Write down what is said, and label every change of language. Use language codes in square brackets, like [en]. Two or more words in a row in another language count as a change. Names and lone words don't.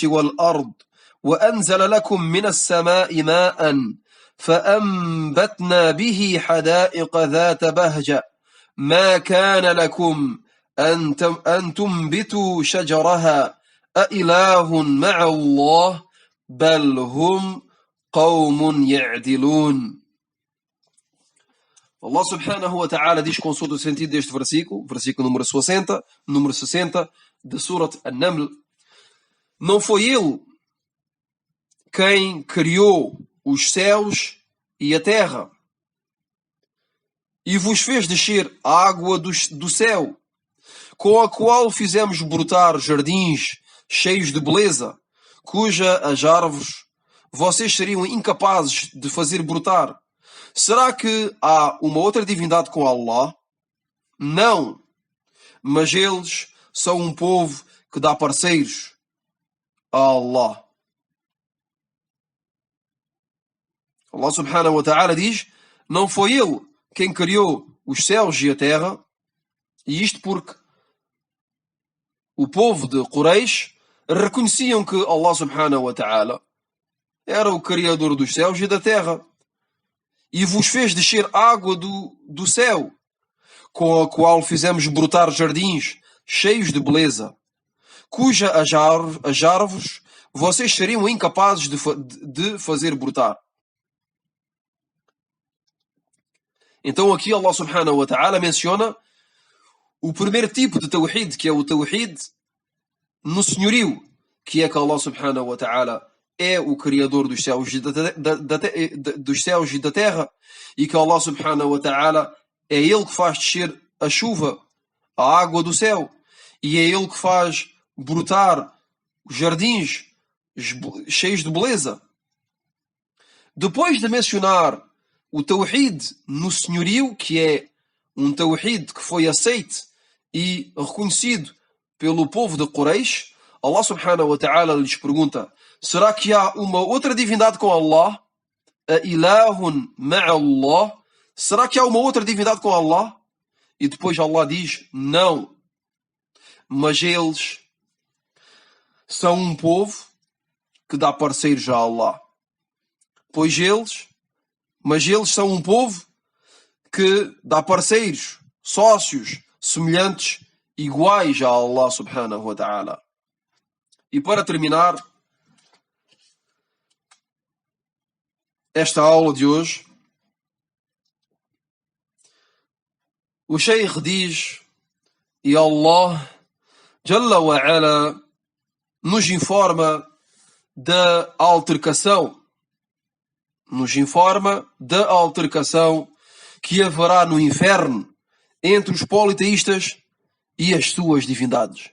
[ar] والأرض وأنزل لكم من السماء ماء فأنبتنا به حدائق ذات بهجة ما كان لكم أن تنبتوا شجرها أإله مع الله بل هم قوم يعدلون. [pt] Allah [ar] سبحانه وتعالى [pt] diz, consoante o sentido deste versículo, versículo número 60 de Surat An-Naml: não foi ele quem criou os céus e a terra e vos fez descer a água do céu, com a qual fizemos brotar jardins cheios de beleza, cuja as árvores vocês seriam incapazes de fazer brotar? Será que há uma outra divindade com Allah? Não, mas eles são um povo que dá parceiros a Allah. Allah [ar] سبحانه وتعالى [pt] diz: não foi ele quem criou os céus e a terra, e isto porque o povo de Quraysh reconheciam que Allah [ar] سبحانه وتعالى [pt] era o criador dos céus e da terra, e vos fez descer água do céu, com a qual fizemos brotar jardins cheios de beleza, cuja as árvores vocês seriam incapazes de fazer brotar. Então aqui Allah [ar] سبحانه وتعالى [pt] menciona o primeiro tipo de tawhid, que é o tawhid no senhorio, que é que Allah [ar] سبحانه وتعالى [pt] é o criador dos céus e da terra, e que Allah [ar] سبحانه وتعالى [pt] é ele que faz descer a chuva, a água do céu, e é ele que faz brotar os jardins cheios de beleza. Depois de mencionar o tawhid no senhorio, que é um tawhid que foi aceito e reconhecido pelo povo de Quraysh, Allah [ar] سبحانه وتعالى [pt] lhes pergunta: será que há uma outra divindade com Allah? [ar] أإله مع الله? [pt] Será que há uma outra divindade com Allah? E depois Allah diz: não, mas eles são um povo que dá parceiros a Allah. Mas eles são um povo que dá parceiros, sócios, semelhantes, iguais a Allah [ar] سبحانه وتعالى. [pt] E para terminar esta aula de hoje, o Sheikh diz, e Allah [ar] جل وعلا [pt] nos informa da altercação que haverá no inferno entre os politeístas e as suas divindades.